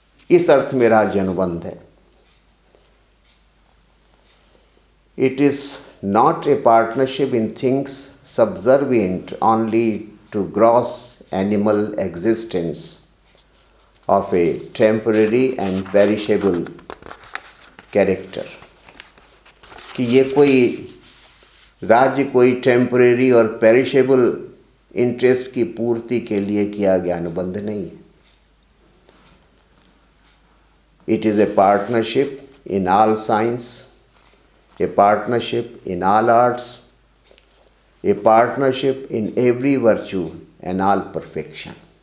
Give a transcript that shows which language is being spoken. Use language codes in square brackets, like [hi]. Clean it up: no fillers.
[hi] इस अर्थ में राज्य अनुबंध है। [en] It is not a partnership in things subservient only to gross animal existence of a temporary and perishable character। [hi] कि ये कोई राज्य कोई टेम्परेरी और पेरिशेबल इंटरेस्ट की पूर्ति के लिए किया गया अनुबंध नहीं है। [en] It is a partnership in all science, a partnership in all arts, a partnership in every virtue and all perfection।